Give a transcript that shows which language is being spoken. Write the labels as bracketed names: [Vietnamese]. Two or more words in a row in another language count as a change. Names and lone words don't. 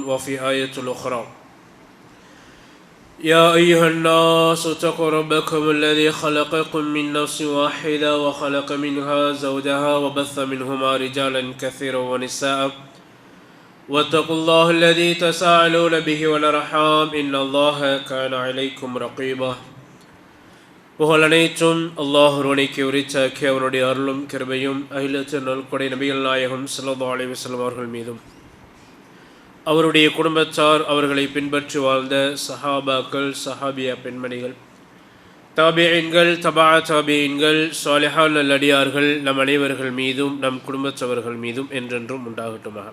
[Arabic] وفي آية أخرى: يا أيها الناس اتقوا ربكم الذي خلقكم من نفس واحدة وخلق منها زوجها وبث منهما رجالا كثيرا ونساء واتقوا الله الذي تساءلون به والأرحام إن الله كان عليكم رقيبا. [Tamil] புகழ் அனைத்தும் அல்லாஹ் ஒருவனுக்கே உரித்தாக்கி அவருடைய அருளும் கிருபையும் அகிலத்து நல்கொடை நபிகள் நாயகம் [Arabic] صلى الله عليه وسلم [Tamil] அவர்கள் மீதும் அவருடைய குடும்பத்தார் அவர்களை பின்பற்றி வாழ்ந்த சஹாபாக்கள் சஹாபியா பெண்மணிகள் தாபிஈன்கள் தபா தாபிஈன்கள் சாலிஹான் நல்லடியார்கள் நம் அனைவர்கள் மீதும் நம் குடும்பத்தவர்கள் மீதும் என்றென்றும் உண்டாகட்டுமாக.